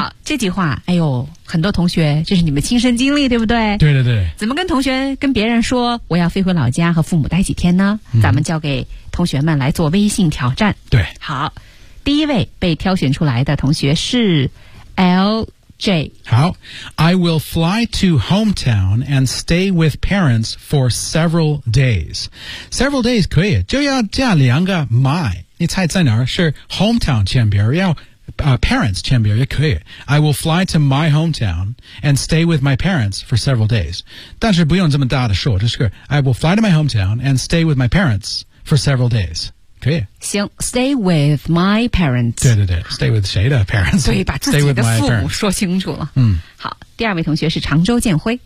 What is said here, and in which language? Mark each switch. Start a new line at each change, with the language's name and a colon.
Chinese: 好这句话哎呦很多同学这是你们亲身经历对不对对对对怎么跟同学跟别人说我要飞回老家和父母待几天呢、 mm-hmm. 咱们交给同学们来做微信挑战对好第一位被挑选出来的同学是 LJ
English: 好 I will fly to hometown and stay with parents for several days Several days
Chinese: 可以就要加两个 my 你猜在哪儿是
English: hometown 前边要、parents 前边也可以 I will fly to my hometown and stay with my parents for several days
Chinese: 但是不用这么大的说就是
English: I will fly to my hometown and stay with my parents for several days可以行 stay with my parents
Chinese: 对对对
English: stay with
Chinese: 谁的 parents 对把自己的父母说清楚了嗯好第二位同学是常州建辉